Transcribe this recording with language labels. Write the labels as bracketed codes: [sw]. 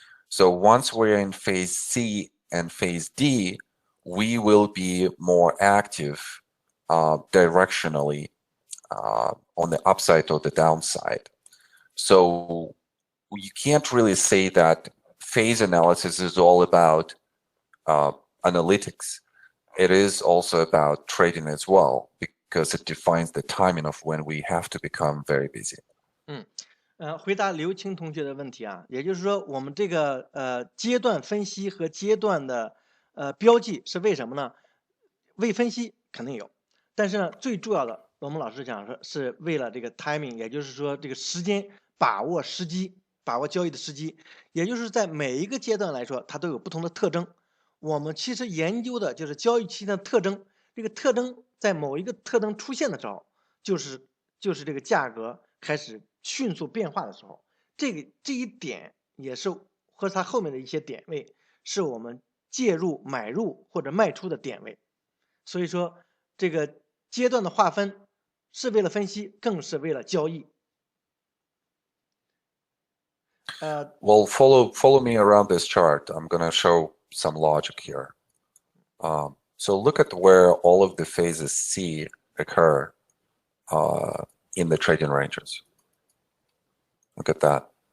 [en] So once we're in phase C and phase D, we will be more active directionally on the upside or the downside. So you can't really say that phase analysis is all about analytics. It is also about trading as well because it defines the timing of when we have to become very busy. [zh] 回答刘青同学的问题啊，也就是说，我们这个阶段分析和阶段的标记是为什么呢？为分析肯定有，但是呢，最重要的，我们老师讲说是为了这个 timing，也就是说这个时间把握时机，把握交易的时机，也就是在每一个阶段来说，它都有不同的特征。我们其实研究的就是交易期的特征，这个特征在某一个特征出现的时候，就是这个价格开始迅速变化的时候，这一点也是和它后面的一些点位，是我们介入、买入或者卖出的点位。所以说，这个阶段的划分是为了分析，更是为了交易。 [en] Well, follow me around this chart. I'm going to show some logic here. So look at where all of the phases C occur in the trading ranges. Look at that.